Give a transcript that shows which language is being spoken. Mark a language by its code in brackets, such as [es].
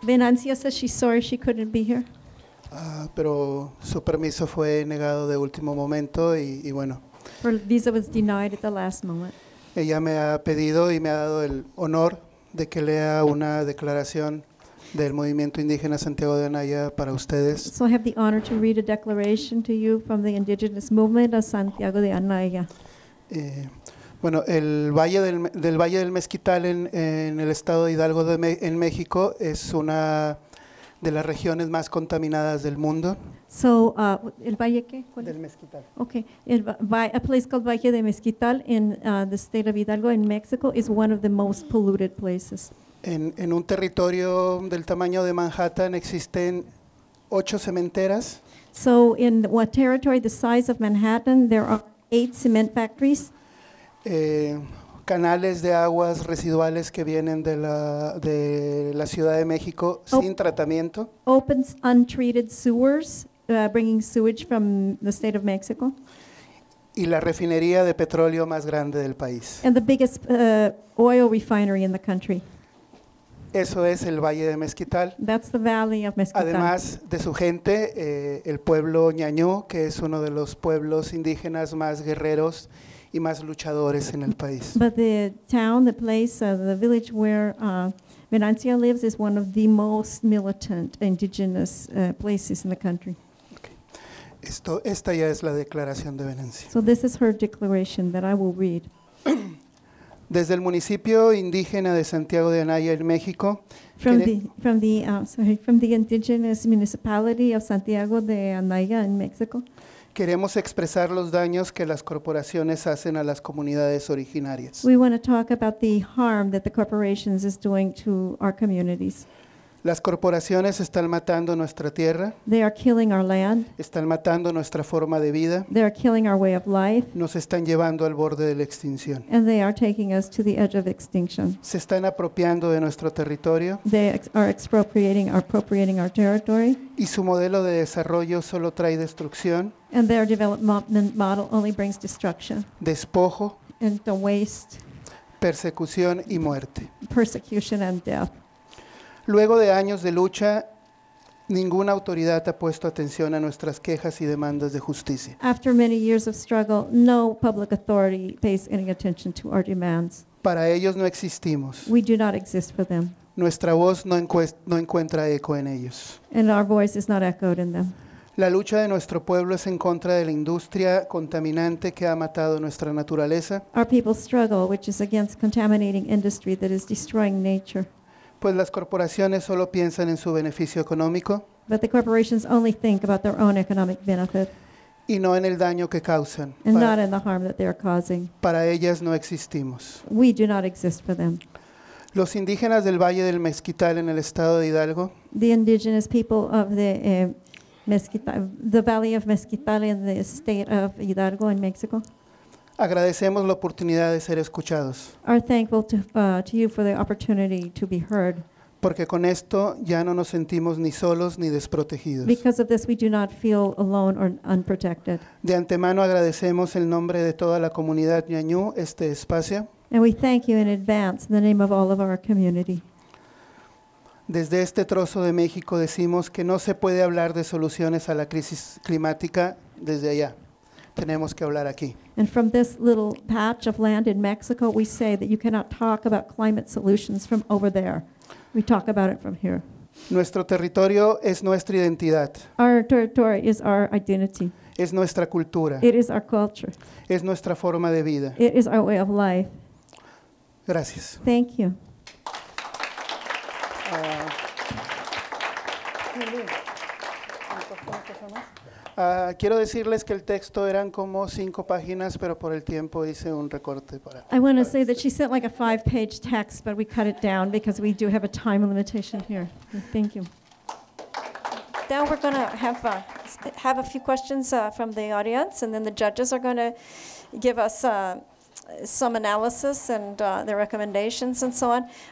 [en] Venancia says she's sorry she couldn't be here. [es] Pero su permiso fue negado de último momento y bueno. [en] Her visa was denied at the last moment. [es] Ella me ha pedido y me ha dado el honor de que lea una declaración del movimiento indígena Santiago de Anaya para ustedes. [en] So I have the honor to read a declaration to you from the indigenous movement of Santiago de Anaya. [es] Bueno, el Valle del Valle del Mezquital en el estado de Hidalgo en México es una de las regiones más contaminadas del mundo. So, ¿el Valle qué? Del Mezquital. [en] Okay, a place called Valle de Mezquital in the state of Hidalgo in Mexico is one of the most polluted places. [es] En un territorio del tamaño de Manhattan existen 8 cementeras. [en] So in what territory the size of Manhattan, there are 8 cement factories. [es] Canales de aguas residuales que vienen de la Ciudad de México sin tratamiento. [en] Open untreated sewers, bringing sewage from the state of Mexico. [es] Y la refinería de petróleo más grande del país. [en] And the biggest oil refinery in the country. [es] Eso es el Valle de Mezquital. [en] That's the Valley of Mezquital. [es] Además de su gente, el pueblo ñañú, que es uno de los pueblos indígenas más guerreros y más luchadores en el país. [en] But the town, the place, the village where Venancia lives is one of the most militant indigenous places in the country. [es] Esta ya es la declaración de Venancia. [en] So this is her declaration that I will read. [es] Desde el municipio indígena de Santiago de Anaya, en México, [en] From the indigenous municipality of Santiago de Anaya in Mexico, [es] queremos expresar los daños que las corporaciones hacen a las comunidades originarias. [en] we want to talk about the harm that the corporations is doing to our communities. [es] Las corporaciones están matando nuestra tierra, [en] They are killing our land. [es] están matando nuestra forma de vida, [en] They are killing our way of life. [es] nos están llevando al borde de la extinción. [en] And they are taking us to the edge of extinction. [es] Se están apropiando de nuestro territorio [en] They are appropriating our territory. [es] y su modelo de desarrollo solo trae destrucción, [en] And their development model only brings destruction [es] despojo, [en] and the waste, [es] persecución y muerte. [en] persecution, and death. [es] Luego de años de lucha, ninguna autoridad ha puesto atención a nuestras quejas y demandas de justicia. [en] After many years of struggle, no public authority pays any attention to our demands. [es] Para ellos no existimos. [en] We do not exist for them, [es] Nuestra voz no encuentra eco en ellos. [en] and our voice is not echoed in them. [es] La lucha de nuestro pueblo es en contra de la industria contaminante que ha matado nuestra naturaleza, [en] Our people's struggle, which is against contaminating industry that is destroying nature. [es] pues las corporaciones solo piensan en su beneficio económico [en] But the corporations only think about their own economic benefit [es] y no en el daño que causan. [en] and not in the harm that they are causing. [es] Para ellas no existimos. [en] We do not exist for them. [es] Los indígenas del Valle del Mezquital en el estado de Hidalgo [en] The indigenous people of the Valley of Mezquital in the state of Hidalgo in Mexico [es] agradecemos la oportunidad de ser escuchados, [en] are thankful to you for the opportunity to be heard. [es] porque con esto ya no nos sentimos ni solos ni desprotegidos. [en] Because of this, we do not feel alone or unprotected. [es] De antemano agradecemos el nombre de toda la comunidad ñañú este espacio. [en] And we thank you in advance in the name of all of our community. [es] Desde este trozo de México decimos que no se puede hablar de soluciones a la crisis climática desde allá. Tenemos que hablar aquí. [en] And from this little patch of land in Mexico, we say that you cannot talk about climate solutions from over there. We talk about it from here. [es] Nuestro territorio es nuestra identidad, [en] Our territory is our identity. [es] es nuestra cultura, [en] It is our culture. [es] es nuestra forma de vida. [en] It is our way of life. [es] Gracias. [en] Thank you. [es] Quiero decirles que el texto eran como 5 páginas, pero por el tiempo hice un recorte para. [en] I want to say that she sent like a 5-page text, but we cut it down because we do have a time limitation here. Thank you. Now we're going to have a few questions from the audience, and then the judges are going to give us some analysis and their recommendations and so on.